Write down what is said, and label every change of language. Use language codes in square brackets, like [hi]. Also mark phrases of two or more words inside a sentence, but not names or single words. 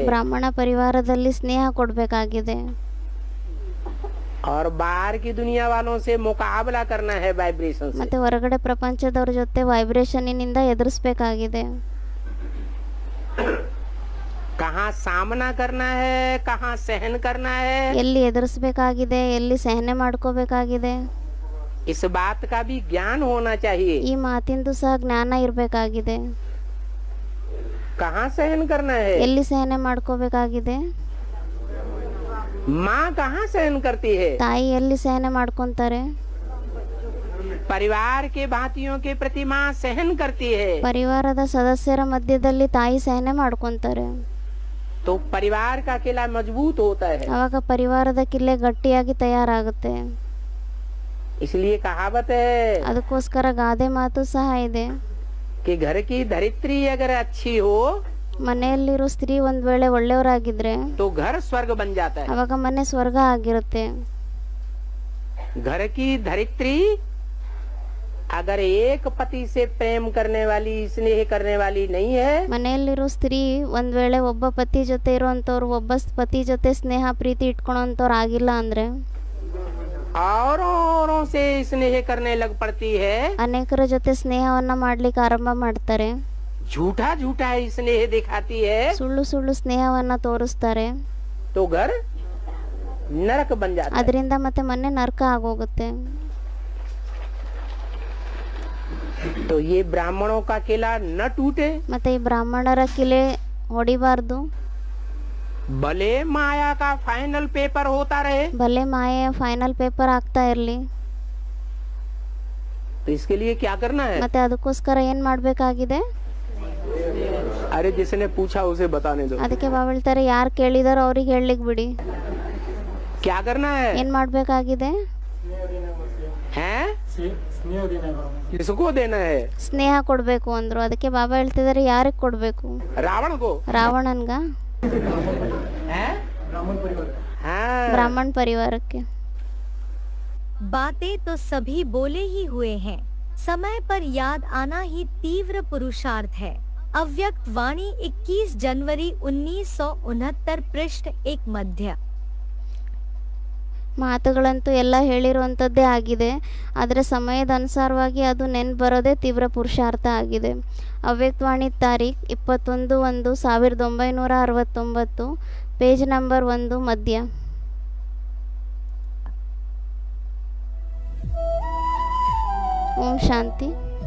[kn] ಬ್ರಾಹ್ಮಣ ಪರಿವಾರದಲ್ಲಿ ಸ್ನೇಹ ಕೊಡ್ಬೇಕಾಗಿದೆ. [hi] और बाहर की दुनिया वालों से मुकाबला करना है वाइब्रेशन से। [kn] ಮತ್ತೆ ಹೊರಗಡೆ ಪ್ರಪಂಚದವ್ರ ಜೊತೆ ವೈಬ್ರೇಷನ್ನಿನಿಂದ ಎದುರಿಸಬೇಕಾಗಿದೆ. [hi] कहाँ सामना करना है, कहाँ सहन करना है, [kn] ಎಲ್ಲಿ ಎದುರಿಸಬೇಕಾಗಿದೆ, ಎಲ್ಲಿ ಸಹನೆ ಮಾಡ್ಕೋಬೇಕಾಗಿದೆ, [hi] इस बात का भी ज्ञान होना चाहिए। [kn] ಈ ಮಾತಿಂದು ಸಹ ಜ್ಞಾನ ಇರಬೇಕಾಗಿದೆ. [hi] कहाँ सहन करना है, [kn] ಎಲ್ಲಿ ಸಹನೆ ಮಾಡ್ಕೋಬೇಕಾಗಿದೆ, [hi] माँ कहाँ सहन करती है, [kn] ತಾಯಿ ಎಲ್ಲಿ ಸಹನೆ ಮಾಡ್ಕೊಂತಾರೆ, [hi] परिवार के भांतियों के प्रति माँ सहन करती है, [kn] ಪರಿವಾರದ ಸದಸ್ಯರ ಮಧ್ಯದಲ್ಲಿ ತಾಯಿ ಸಹನೆ ಮಾಡ್ಕೊಂತಾರೆ. [hi] तो परिवार का किला मजबूत होता है। [kn] ಅವಾಗ ಪರಿವಾರದ ಕಿಲ್ಲೆ ಗಟ್ಟಿಯಾಗಿ ತಯಾರಾಗುತ್ತೆ. [hi] इसलिए कहावत है [kn] ಅದಕ್ಕೋಸ್ಕರ ಗಾದೆ ಮಾತು ಸಹ ಇದೆ, [hi] कि घर की धरित्री अगर अच्छी हो [kn] ಮನೆಯಲ್ಲಿರೋ ಸ್ತ್ರೀ ಒಂದ್ ವೇಳೆ ಒಳ್ಳೆಯವರಾಗಿದ್ರೆ [hi] तो घर स्वर्ग बन जाता है। [kn] ಅವಾಗ ಮನೆ ಸ್ವರ್ಗ ಆಗಿರುತ್ತೆ. [hi] घर की धरित्री अगर एक पति से प्रेम करने वाली, स्नेह करने वाली नहीं है, [kn] ಮನೆಯಲ್ಲಿರೋ ಸ್ತ್ರೀ ಒಂದ್ ವೇಳೆ ಒಬ್ಬ ಪತಿ ಜೊತೆ ಇರುವಂತವ್ರು ಒಬ್ಬ ಪತಿ ಜೊತೆ ಸ್ನೇಹ ಪ್ರೀತಿ ಇಟ್ಕೊಳೋಂತವ್ರು ಆಗಿಲ್ಲ ಅಂದ್ರೆ [hi] औरों से स्नेह करने लग पड़ती है, [kn] ಅನೇಕರ ಜೊತೆ ಸ್ನೇಹವನ್ನ ಮಾಡ್ಲಿಕ್ಕೆ ಆರಂಭ ಮಾಡ್ತಾರೆ, [hi] झूठा झूठा स्नेह दिखाती है, [kn] ಸುಳ್ಳು ಸುಳ್ಳು ಸ್ನೇಹವನ್ನ ತೋರಿಸ್ತಾರೆ, [hi] तो घर नरक बन जाता है। [kn] ಅದರಿಂದ ಮತ್ತೆ ಮನೆ ನರಕ ಆಗೋಗುತ್ತೆ. [hi] तो ये ब्राह्मणों का किला न टूटे, [kn] ಮತ್ತೆ ಈ ಬ್ರಾಹ್ಮಣರ ಕಿಲೆ ಹೊಡಿಬಾರ್ದು, [hi] भले माया का [en] final paper [hi] होता रहे, [kn] ಭಲೆ ಮಾಯೆಯ [en] final paper [kn] ಆಗ್ತಾ ಇರ್ಲಿ. [hi] तो इसके लिए क्या करना है? [kn] ಮತ್ತೆ ಅದಕ್ಕೋಸ್ಕರ ಏನ್ ಮಾಡ್ಬೇಕಾಗಿದೆ, [hi] अरे जिसने पूछा उसे बताने दो। [kn] ಅದಕ್ಕೆ ಬಾಬಾ ಹೇಳ್ತಾರೆ ಯಾರು ಕೇಳಿದಾರೋ ಅವ್ರಿಗೆ ಹೇಳಲಿಕ್ಕೆ ಬಿಡಿ. [hi] क्या करना है? [kn] ಏನ್ ಮಾಡ್ಬೇಕಾಗಿದೆ, [hi] हैं? स्नेह देना है। किसको देना है? [kn] ಸ್ನೇಹ ಕೊಡ್ಬೇಕು ಅಂದ್ರು. ಅದಕ್ಕೆ ಬಾಬಾ ಹೇಳ್ತಿದಾರೆ ಯಾರಿಗೆ ಕೊಡ್ಬೇಕು, [hi] रावण को? [kn] ರಾವಣನ್ಗ, [hi] हैं? ब्राह्मण परिवार हाँ। [kn] ಬ್ರಾಹ್ಮಣ ಪರಿವಾರಕ್ಕೆ. [hi] बातें तो सभी बोले ही हुए हैं, समय पर याद आना ही तीव्र पुरुषार्थ है। अव्यक्त वाणी 21 जनवरी 1969 पृष्ठ 1 मध्य। [kn] ಮಾತುಗಳಂತೂ ಎಲ್ಲ ಹೇಳಿರುವಂಥದ್ದೇ ಆಗಿದೆ. ಆದರೆ ಸಮಯದ ಅನುಸಾರವಾಗಿ ಅದು ನೆನ್ಪು ಬರೋದೇ ತೀವ್ರ ಪುರುಷಾರ್ಥ ಆಗಿದೆ. ಅವ್ಯಕ್ತವಾಣಿ ತಾರೀಖ್ 21/1969, [en] page number [kn] 1 ಮಧ್ಯ. ಓಂ ಶಾಂತಿ.